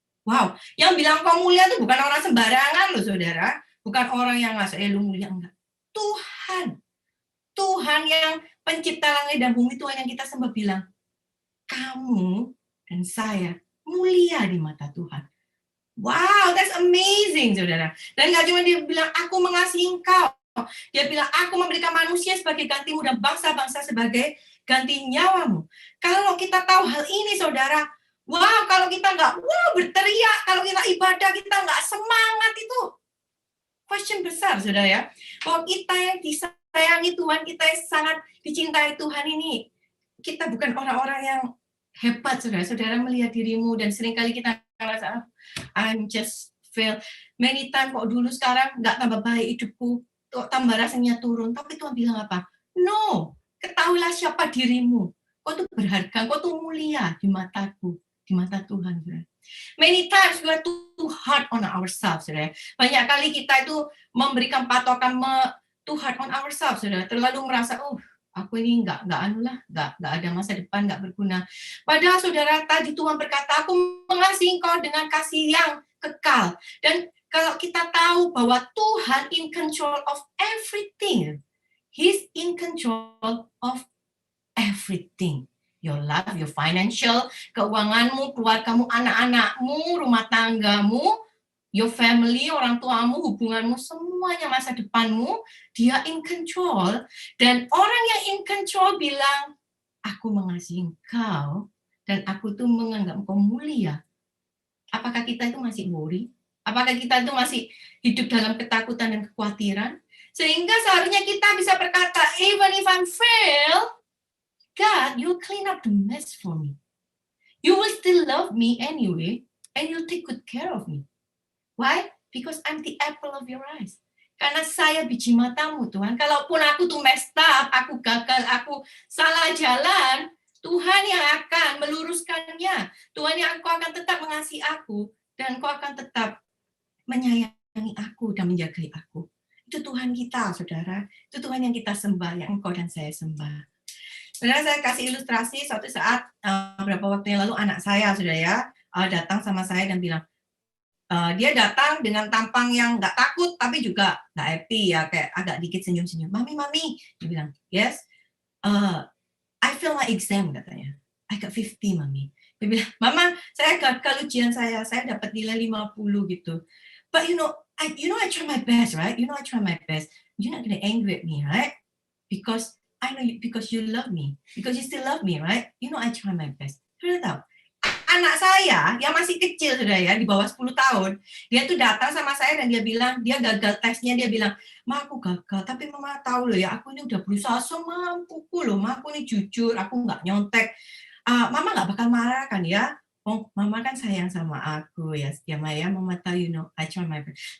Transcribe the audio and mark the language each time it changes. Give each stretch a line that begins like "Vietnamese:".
Indonesian: Wow, yang bilang kau mulia itu bukan orang sembarangan loh, saudara. Bukan orang yang ngasih, lu mulia, enggak. Tuhan yang pencipta langit dan bumi, Tuhan yang kita sembah bilang, kamu dan saya mulia di mata Tuhan.
English: Wow, that's amazing, saudara.
Indonesian: Dan nggak cuma dia bilang, aku mengasihi engkau. Dia bilang, aku memberikan manusia sebagai gantimu dan bangsa-bangsa sebagai ganti nyawamu. Kalau kita tahu hal ini, saudara, wow, kalau kita nggak berteriak, kalau kita ibadah, kita nggak semangat, itu question besar, saudara ya. Bahwa kita yang disayangi Tuhan, kita yang sangat dicintai Tuhan ini, kita bukan orang-orang yang hebat, saudara. Saudara melihat dirimu, dan seringkali kita merasa,
English: I'm just fail. Many time
Indonesian: kok dulu, sekarang nggak tambah baik hidupku, kok tambah rasanya turun. Tapi Tuhan bilang apa? No, ketahuilah siapa dirimu. Kau tuh berharga, kau tuh mulia di mataku, di mata Tuhan. Saudara.
English: Many times we are too hard on ourselves.
Indonesian: Saudara. Banyak kali kita itu memberikan patokan
English: too hard on ourselves.
Indonesian: Saudara. Terlalu merasa, aku ini nggak ada masa depan, nggak berguna. Padahal, saudara, tadi Tuhan berkata, aku mengasihi engkau dengan kasih yang kekal. Dan kalau kita tahu bahwa Tuhan
English: in control of everything, He's in control of everything. Your life, your financial,
Indonesian: keuanganmu, keluargamu, anak-anakmu, rumah tanggamu,
English: your family,
Indonesian: orang tuamu, hubunganmu, semuanya masa depanmu, dia in control. Dan orang yang in control bilang, aku mengasihi engkau, dan aku tuh menganggap engkau mulia. Apakah kita itu masih worry? Apakah kita itu masih hidup dalam ketakutan dan kekhawatiran? Sehingga seharusnya kita bisa berkata,
English: even if I'm fail, God, you'll clean up the mess for me. You will still love me anyway, and you'll take good care of me. Why? Because I'm the apple of your eyes.
Indonesian: Karena saya biji matamu, Tuhan. Kalaupun aku tuh messed up, aku gagal, aku salah jalan, Tuhan yang akan meluruskannya. Tuhan yang engkau akan tetap mengasihi aku, dan engkau akan tetap menyayangi aku dan menjagai aku. Itu Tuhan kita, saudara. Itu Tuhan yang kita sembah, yang engkau dan saya sembah. Saudara, saya kasih ilustrasi suatu saat, beberapa waktu yang lalu anak saya, saudara ya, datang sama saya dan bilang, dia datang dengan tampang yang nggak takut, tapi juga nggak happy, ya, kayak agak dikit senyum-senyum.
English: Mami,
Indonesian: dia bilang,
English: yes, I fail my exam,
Indonesian: katanya.
English: I got 50, Mami.
Indonesian: Dia bilang, Mama, saya gagal ujian saya dapat nilai 50 gitu.
English: But I try my best, right? I try my best. You're not gonna angry at me, right? Because I know you, because you love me, because you still love me, right? I try my best.
Indonesian: Sudah tahu, anak saya yang masih kecil, saudara ya, di bawah 10 tahun, dia tuh datang sama saya dan dia bilang, dia gagal tesnya, dia bilang, "Ma, aku gagal, tapi Mama tahu loh ya, aku ini udah berusaha semampuku loh, Ma, aku ini jujur, aku nggak nyontek. Mama nggak bakal marah kan ya? Oh, Mama kan sayang sama aku ya, setia Maya, Mama tahu,
English: I try my best."